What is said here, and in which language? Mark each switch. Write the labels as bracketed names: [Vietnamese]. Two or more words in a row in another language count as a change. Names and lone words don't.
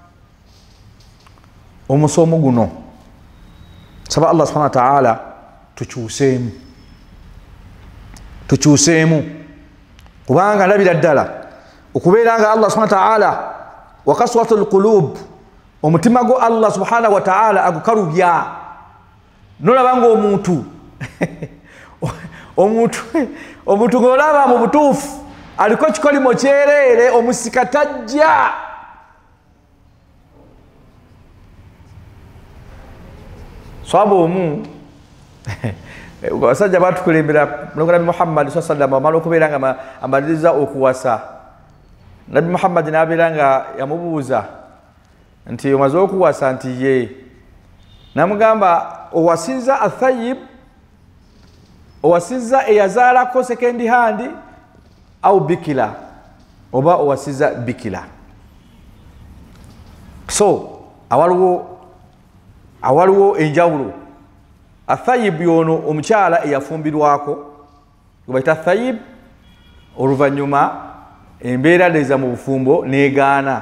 [Ganda] Omusomo guno saba Allah [Arabic] سبحانه وتعالى [Ganda] tukyuseemu kubanga ndabira ddala okubeera nga Allah [Arabic] سبحانه وتعالى وقسوة القلوب [Ganda] omutima gwo Allah [Arabic] سبحانه وتعالى [Ganda] agukalubya nolaba nga omuntu ng'olaba mu butuufu aliko kikolimo kyereere omusika tajja. Swaba omu abasajja batukulembera mulongo Nabi Muhammad [Arabic] صلى الله عليه وسلم [Ganda] amala okubeera nga amaliriza okuwasa. Nabi Muhammad n'abeera nga yamubuuza nti omaze okuwasa nti ye, namugamba owasizza athayib, owasizza eyazaalako [English] second hand [Arabic] أو بكرا, [Ganda] oba owasizza bikila. So awaliwo enjawulo. Athayib yono omukyala eyafumbirwako gubayita athayib, oluvannyuma embeera leza mu bufumbo negaana.